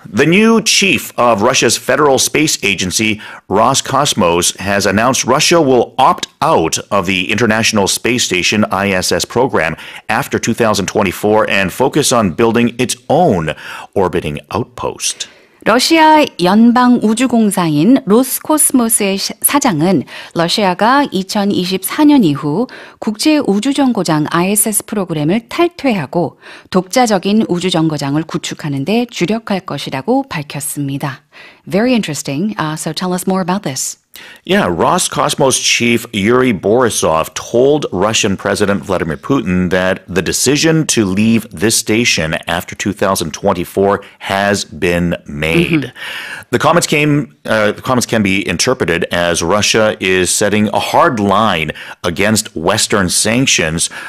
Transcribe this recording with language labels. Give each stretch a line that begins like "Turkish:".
English: The new chief of Russia's Federal Space Agency, Roscosmos, has announced Russia will opt out of the International Space Station ISS program after 2024 and focus on building its own orbiting outpost.
Korean: 러시아 연방우주공사인 로스코스모스의 사장은 러시아가 2024년 이후 국제우주정거장 ISS 프로그램을 탈퇴하고 독자적인 우주정거장을 구축하는 데 주력할 것이라고 밝혔습니다.
English: Very interesting. So tell us more about this. Yeah, Roscosmos chief Yuri Borisov told Russian President Vladimir Putin that the decision to leave this station after 2024 has been made. The comments can be interpreted as Russia is setting a hard line against Western sanctions.